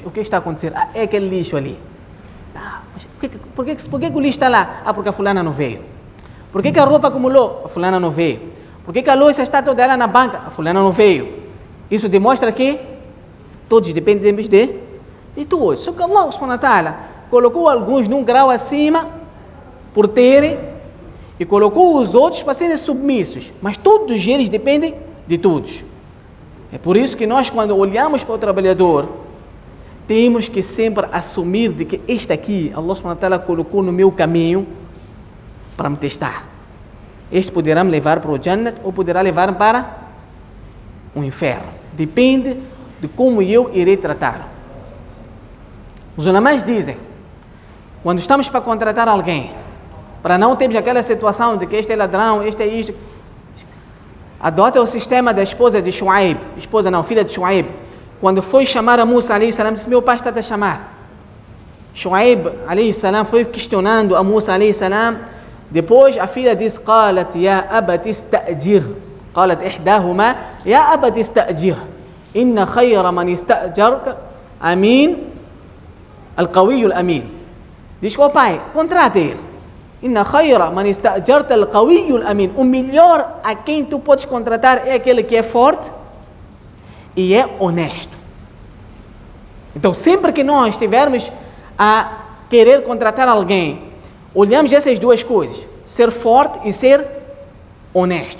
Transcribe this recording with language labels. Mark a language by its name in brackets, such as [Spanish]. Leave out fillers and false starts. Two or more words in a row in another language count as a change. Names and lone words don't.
[Portuguese] O que está acontecendo? Ah, é aquele lixo ali. Ah, mas por que o lixo está lá? Ah, porque a fulana não veio. Por que a roupa acumulou? A fulana não veio. Por que a louça está toda ela na banca? A fulana não veio. Isso demonstra que todos dependemos de todos. Só que [Arabic] الله سبحانه وتعالى [Portuguese] colocou alguns num grau acima por terem e colocou os outros para serem submissos. Mas todos eles dependem de todos. É por isso que nós, quando olhamos para o trabalhador, temos que sempre assumir de que este aqui, [Arabic] الله سبحانه وتعالى [Portuguese] colocou no meu caminho para me testar. Este poderá me levar para o Jannat ou poderá levar para o inferno. Depende de como eu irei tratá-lo. Os ulamás dizem, quando estamos para contratar alguém, para não termos aquela situação de que este é ladrão, este é isto, adota o sistema da esposa de Shuaib, filha de Shuaib. Quando foi chamar a Musa [Arabic] عليه السلام, [Portuguese] disse, meu pai está a chamar. Shuaib [Arabic] عليه السلام [Portuguese] foi questionando a Musa [Arabic] عليه السلام. [Portuguese] Depois a filha disse, [Arabic] قالت يا أبت استأجر قالت إحداهما يا أبت استأجر إن خير من استأجرك أمين القوي الأمين. [Portuguese] Diz, pai, contrate ele. [Arabic] إن خير من استأجرت القوي الأمين. [Portuguese] O melhor a quem tu podes contratar é aquele que é forte e é honesto. Então, sempre que nós estivermos a querer contratar alguém, olhamos essas duas coisas, ser forte e ser honesto.